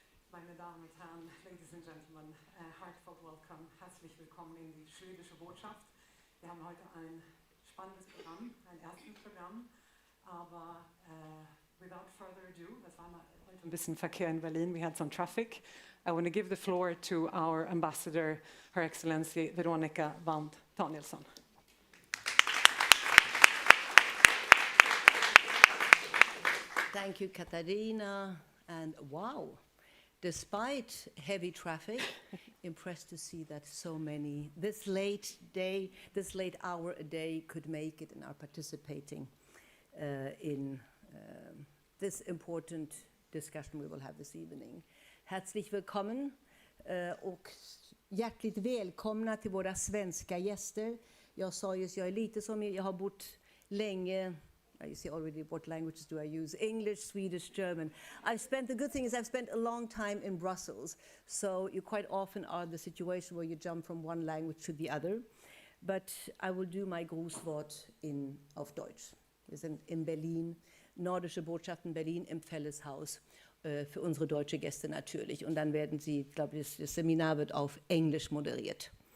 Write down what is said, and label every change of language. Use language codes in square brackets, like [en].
[de] Meine Damen und Herren, [en] Ladies and Gentlemen, heartfelt welcome, [de] herzlich willkommen in die schwedische Botschaft. Wir haben heute ein spannendes Programm, ein erstes Programm, aber [en] without further ado, [de] das war mal heute ein bisschen Verkehr in Berlin, [en] we had some traffic. I want to give the floor to our ambassador, Her Excellency Veronica Vand Danielsson. Thank you, Katarina, and wow. Despite heavy traffic, impressed to see that so many this late hour a day could make it and are participating in this important discussion we will have this evening. [de] Herzlich willkommen [sv] och hjärtligt välkomna till våra svenska gäster. Jag sa just, jag är lite som jag har bott länge. [en] You see already what languages do I use? English, Swedish, German. The good thing is I've spent a long time in Brussels, so you quite often are in the situation where you jump from one language to the other. But I will do my Grußwort [de] auf Deutsch. Wir sind in Berlin, Nordische Botschaft in Berlin im Felleshaus, für unsere deutsche Gäste natürlich. Und dann werden Sie, glaube ich, das Seminar wird auf Englisch moderiert.